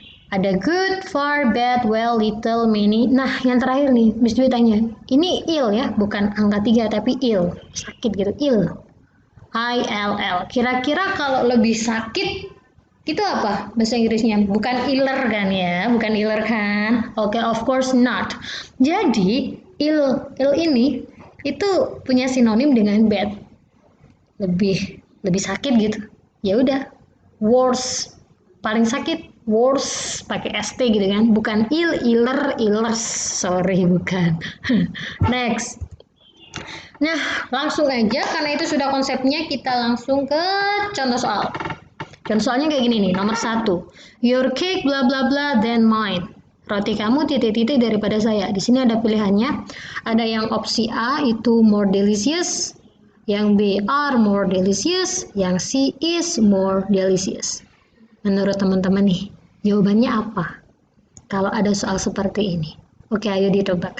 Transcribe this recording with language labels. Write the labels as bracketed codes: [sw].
[id] Ada good, far, bad, well, little, many. Nah, yang terakhir nih, Miss Dwi tanya. Ini ill ya, bukan angka 3 tapi ill. Sakit gitu, ill. ILL. Kira-kira kalau lebih sakit itu apa bahasa Inggrisnya? Bukan iller kan ya? Bukan iller kan? Oke, [en] of course not. [id] Jadi, ill ini itu punya sinonim dengan bad. Lebih sakit gitu. Ya udah, worse. Paling sakit, worse pakai ST gitu kan. Bukan illers. Sorry, bukan. Next. Nah, langsung aja karena itu sudah konsepnya, kita langsung ke contoh soal. Contoh soalnya kayak gini nih, nomor 1. [en] Your cake bla bla bla than mine. [id] Roti kamu titik-titik daripada saya. Di sini ada pilihannya. Ada yang opsi A itu more delicious, yang B are more delicious, yang C is more delicious. Menurut teman-teman nih, jawabannya apa? Kalau ada soal seperti ini. Oke, ayo ditebak.